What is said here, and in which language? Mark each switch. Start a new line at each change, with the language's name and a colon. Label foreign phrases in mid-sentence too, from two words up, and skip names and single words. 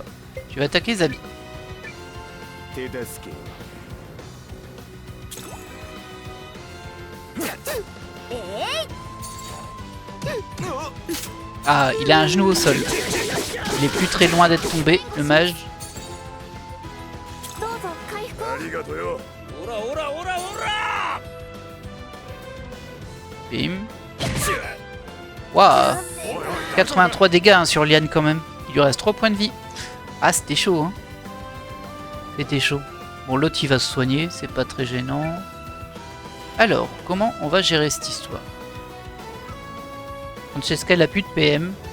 French: Tu vas attaquer Zabi.
Japanese: 手助け
French: Ah, il a un genou au sol. Il est plus très loin d'être tombé, le mage.
Japanese: どうぞ回復を。ありがとよ。オラオラオラオラ
French: Bim. Waouh, 83 dégâts hein, sur Liane quand même. Il lui reste 3 points de vie. Ah, c'était chaud, hein. C'était chaud. Bon, l'autre il va se soigner, c'est pas très gênant. Alors, comment on va gérer cette histoire? Francesca, elle a plus de PM.